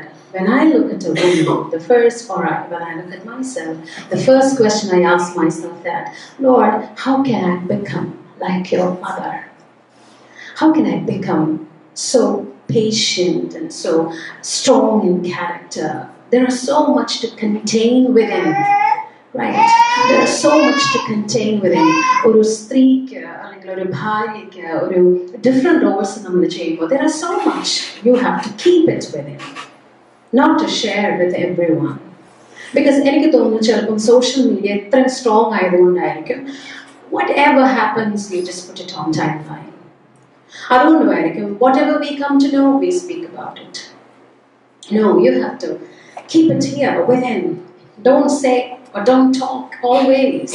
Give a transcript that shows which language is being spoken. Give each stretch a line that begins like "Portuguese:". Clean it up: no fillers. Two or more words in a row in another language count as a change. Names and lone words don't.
English: When I look at a woman, when I look at myself, the first question I ask myself that, Lord, how can I become like your mother? How can I become so patient and so strong in character? There is so much to contain within, right? There is so much to contain within.
Malayalam: ഒരു strike, ഒരു ഭാര്യക്ക്, ഒരു
English: different roles
Malayalam: നമ്മൾ ചെയ്യുമ്പോൾ,
English: there is so much. You have to keep it within. Not to share with everyone. Because
Malayalam: എനിക്ക് തോന്നുന്നു ചിലപ്പോൾ
English: social media
Malayalam: ഇത്രയും strong ആയതുകൊണ്ടായിരിക്കും,
English: whatever happens, you just put it on timeline. അതുകൊണ്ടായിരിക്കും whatever we come to know, we speak about it. No, you have to keep it here within. Don't say or don't talk always.